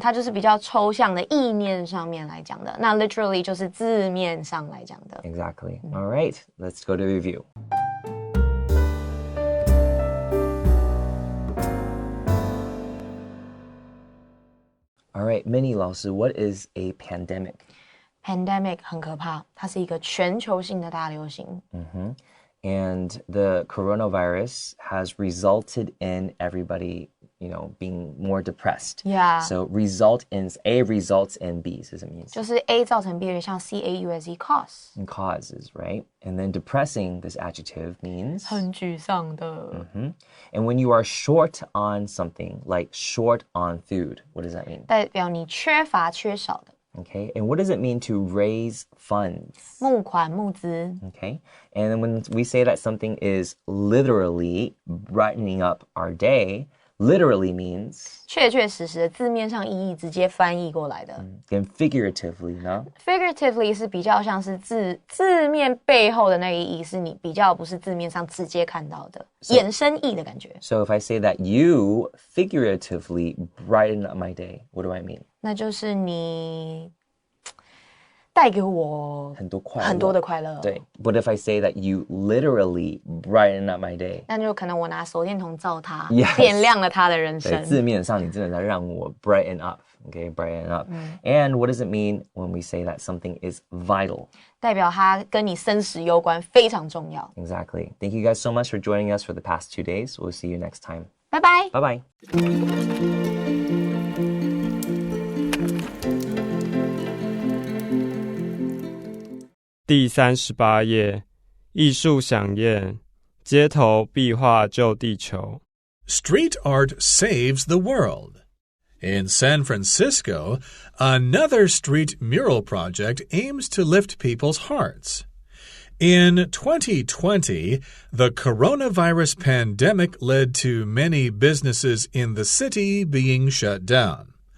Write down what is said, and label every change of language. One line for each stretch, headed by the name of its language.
Chinese: 它就是比较抽象的意念上面来讲的，那 literally 就是字面上来讲的。
English: Exactly. All right, let's go to review. All right, Minnie 老师 what is a pandemic?
Chinese: Pandemic 很可怕，它是一个全球性的大流行。
English: And the coronavirus has resulted in everybody, being more depressed. Yeah.
Chinese: So
English: A results in B
Chinese: 是什么意思？就是 A 造成 B 有点像 cause cause.
English: And causes, right? And then depressing, this adjective means
Chinese: 很沮丧的。
English: And when you are short on something, like short on food, what does that mean?
Chinese: 代表你缺乏缺少的。
English: Okay, and what does it mean to raise funds?
Chinese: 募款募资。
English: Okay, and then when we say that something is literally brightening up our day, literally means
Chinese: 确确实实的字面上意义直接翻译过来的。跟 figuratively 呢？Figuratively 是比较像是字面背后的那个意义，是你比较不是字面上直接看到的衍生意的感觉。
English: So if I say that you figuratively brighten up my day, what do I mean?
Chinese: 那就是你带给我很多的快乐。
English: 对 But if I say that you literally brighten up my day,
Chinese: 那就可能我拿手电筒照它，
English: Yes.
Chinese: 点亮了它的人生。对，字面上你真的在让我
English: brighten up, okay, brighten up. And what does it mean when we say that something is vital?
Chinese: 代表它跟你生死攸关，非常重要。
English: Exactly. Thank you guys so much for joining us for the past 2 days. We'll see you next time.
Chinese: 拜拜。
English: Bye bye.
Chinese: 第38页，艺术飨宴，街头壁画救地球。
English: Street art saves the world. In San Francisco, another street mural project aims to lift people's hearts. In 2020, the coronavirus pandemic led to many businesses in the city being shut down.